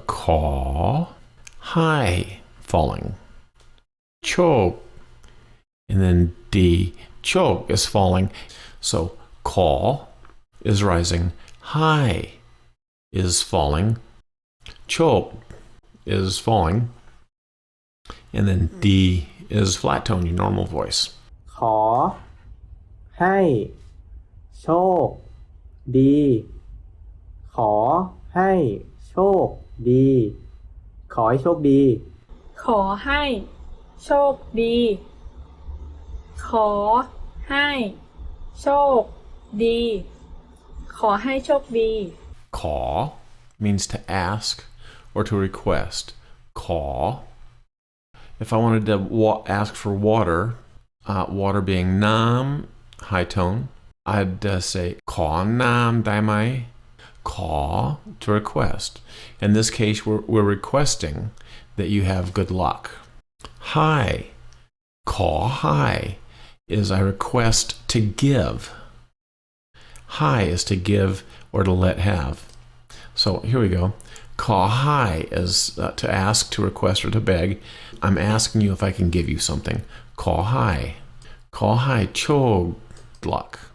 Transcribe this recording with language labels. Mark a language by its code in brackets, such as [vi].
[en] ขอ high, falling. โชค and then D, choke is falling. So ขอ is rising, high is falling, choke is falling, and then D is flat tone, your normal voice. [th] ขอให้โชคดี ขอให้โชคดี ขอให้โชคดี ขอให้โชคดี ขอให้โชคดี ขอให้โชคดี [en] ขอ means to ask or to request. ขอ If I wanted to ask for water, water being nam, high tone, I'd say [th] ขอน้ำได้ไหม [en] ขอ to request. In this case, we're requesting that you have good luck. Hi, ขอ hi is I request to give. Hi is to give or to let have. So here we go. ขอ hi is to ask, to request, or to beg. I'm asking you if I can give you something. ขอ hi. ขอ hi โชค luck.